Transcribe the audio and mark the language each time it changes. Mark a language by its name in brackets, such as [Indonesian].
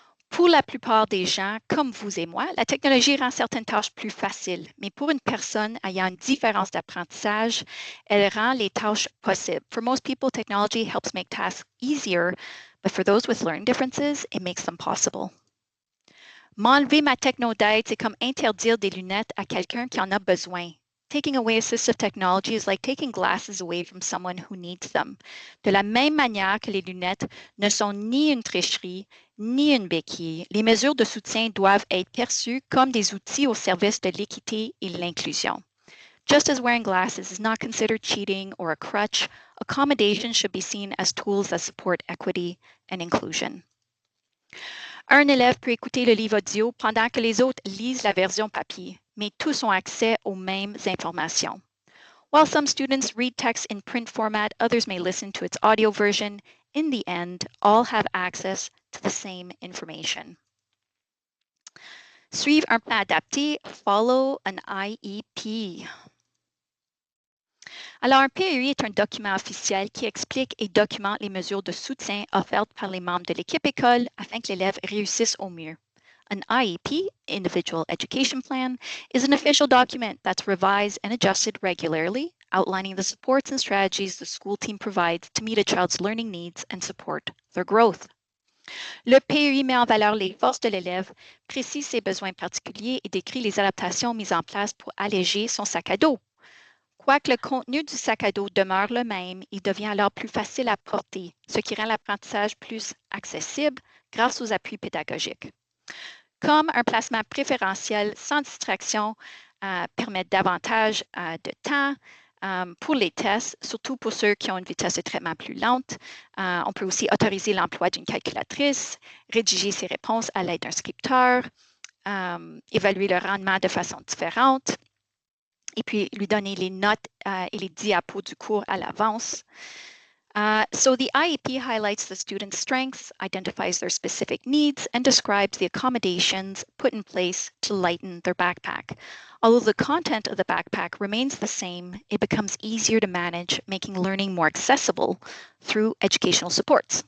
[French] Pour la plupart des gens, comme vous et moi, la technologie rend certaines tâches plus faciles, mais pour une personne ayant une différence d'apprentissage, elle rend les tâches possibles. [English] For most people, technology helps make tasks easier, but for those with learning differences, it makes them possible. [French] M'enlever ma techno d'aide, c'est comme interdire des lunettes à quelqu'un qui en a besoin. [English] Taking away assistive technology is like taking glasses away from someone who needs them. [French] De la même manière que les lunettes ne sont ni une tricherie, ni une béquille, les mesures de soutien doivent être perçues comme des outils au service de l'équité et l'inclusion. [English] Just as wearing glasses is not considered cheating or a crutch, accommodation should be seen as tools that support equity and inclusion. [French] Un élève peut écouter le livre audio pendant que les autres lisent la version papier, mais tous ont accès aux mêmes informations. [English] While some students read text in print format, others may listen to its audio version. In the end, all have access to the same information. [French] Suivre un plan adapté, [English] follow an IEP. [French] Alors, un PEI est un document officiel qui explique et documente les mesures de soutien offertes par les membres de l'équipe école afin que l'élève réussisse au mieux. [English] An IEP, Individual Education Plan, is an official document that's revised and adjusted regularly, outlining the supports and strategies the school team provides to meet a child's learning needs and support their growth. [French] Le PEI met en valeur les forces de l'élève, précise ses besoins particuliers et décrit les adaptations mises en place pour alléger son sac à dos. Quoique le contenu du sac à dos demeure le même, il devient alors plus facile à porter, ce qui rend l'apprentissage plus accessible grâce aux appuis pédagogiques. Comme un placement préférentiel sans distraction permet davantage de temps pour les tests, surtout pour ceux qui ont une vitesse de traitement plus lente. On peut aussi autoriser l'emploi d'une calculatrice, rédiger ses réponses à l'aide d'un scripteur, évaluer le rendement de façon différente, et puis lui donner les notes et les diapos du cours à l'avance. [English] So the IEP highlights the student's strengths, identifies their specific needs, and describes the accommodations put in place to lighten their backpack. Although the content of the backpack remains the same, it becomes easier to manage, making learning more accessible through educational supports.